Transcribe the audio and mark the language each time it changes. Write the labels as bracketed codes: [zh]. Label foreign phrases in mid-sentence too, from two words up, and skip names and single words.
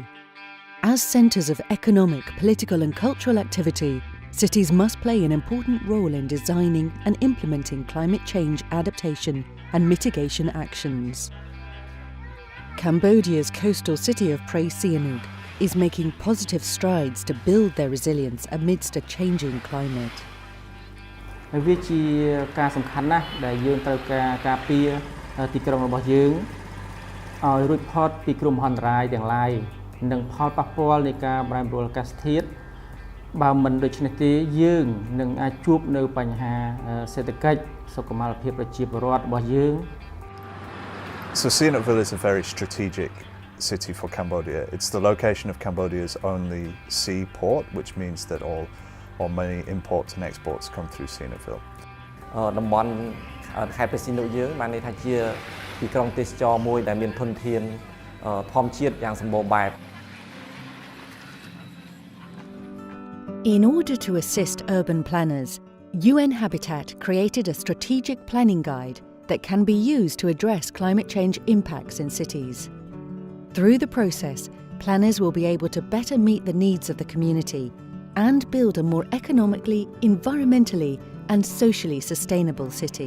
[en] As centres of economic, political and cultural activity, cities must play an important role in designing and implementing climate change adaptation and mitigation actions. Cambodia's coastal city of Prea Sihanouk is making positive strides to build their resilience amidst a changing climate. [km] វាជាការសំខាន់ណាស់ដែលយើងត្រូវការពារទីក្រុងរបស់យើងឲ្យរួចផុតពីគ្រោះមហន្តរាយទាំងឡាយនិងផលប៉ះពាល់នៃការប្រែប្រួលអាកាសធាតុបើមិនដូច្នេះទេយើងនឹងអាចជួបនៅបញ្ហាសេដ្ឋកិច្ចសុខុមាលភាពប្រជាពលរដ្ឋរបស់យើង [en] So Sihanoukville is a very strategic city for Cambodia. It's the location of Cambodia's only sea port, which means that all many imports and exports come through Sihanoukville. [km] តំបន់ខេត្តព្រះសីហនុយើងបានន័យថាជាទីក្រុងទេសចរមួយដែលមានធនធានធម្មជាតិយ៉ាងសម្បូរបែប [en] In order to assist urban planners, UN Habitat created a strategic planning guide that can be used to address climate change impacts in cities. Through the process, planners will be able to better meet the needs of the community and build a more economically, environmentally and socially sustainable city.